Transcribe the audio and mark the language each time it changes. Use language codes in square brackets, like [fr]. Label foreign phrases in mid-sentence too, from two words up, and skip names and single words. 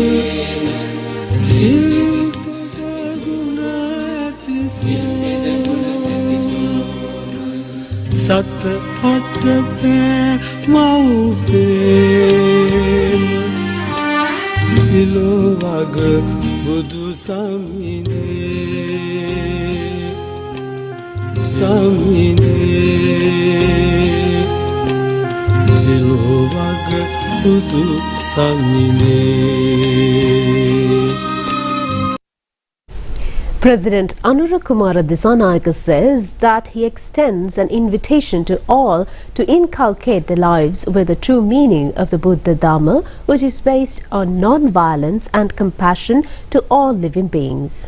[si] සිල් තෙද ගුණ අති සෝම. සත අට පෑ මව්පේම දිලොවග බුදු සමිනේ දිලොවග බුදු සමිනේ. [en] President Anura Kumara Disanayake says that he extends an invitation to all to inculcate their lives with the true meaning of the Buddha Dharma, which is based on non-violence and compassion to all living beings.